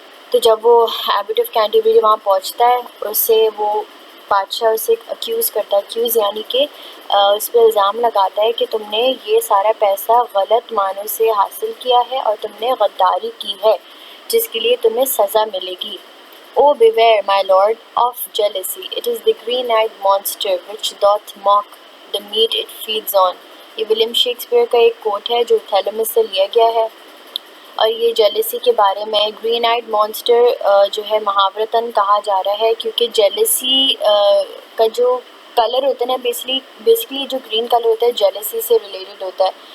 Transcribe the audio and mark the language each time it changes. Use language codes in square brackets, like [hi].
[ur] تو جب وہ ایبٹ آف کینٹربری وہاں پہنچتا ہے اس سے وہ بادشاہ اسے اکیوز کرتا ہے. اکیوز یعنی کہ اس پہ الزام لگاتا ہے کہ تم نے یہ سارا پیسہ غلط معنوں سے حاصل کیا ہے اور تم نے غداری کی ہے جس کے لیے تمہیں سزا ملے گی. [en] Oh, beware, my lord, of jealousy. It is the green-eyed monster which doth mock the meat it feeds on. [ur] یہ ولیم شیکسپیئر کا ایک کوٹ ہے جو تھیلمس سے لیا گیا ہے. اور یہ جیلسی کے بارے میں گرین آئیڈ مانسٹر جو ہے محاورتاً کہا جا رہا ہے کیونکہ جیلسی کا جو کلر ہوتا ہے نا، بیسکلی جو گرین کلر ہوتا ہے جیلسی سے ریلیٹڈ ہوتا ہے.